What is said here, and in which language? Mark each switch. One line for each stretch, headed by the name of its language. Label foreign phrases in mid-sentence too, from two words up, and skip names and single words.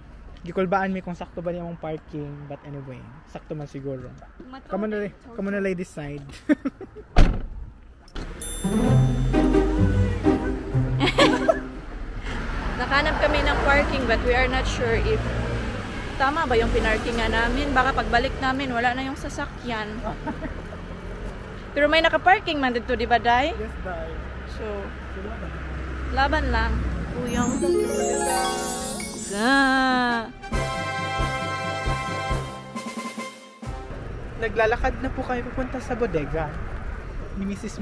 Cebuano: Gikulbaan mi kung sakto ba niya mong parking.
English: But anyway,
Cebuano: sakto man siguro.
English: Come on na ladies side.
Filipino: Nakahanap kami ng parking
English: but we are not sure if
Filipino: tama ba yung pinarkingan namin. Baka pagbalik namin wala na yung sasakyan. Pero may nakaparking man dito, di ba, Day? Yes, Day. So, laban lang. Uyong. Naglalakad na po kayo pupunta sa bodega ni Mrs.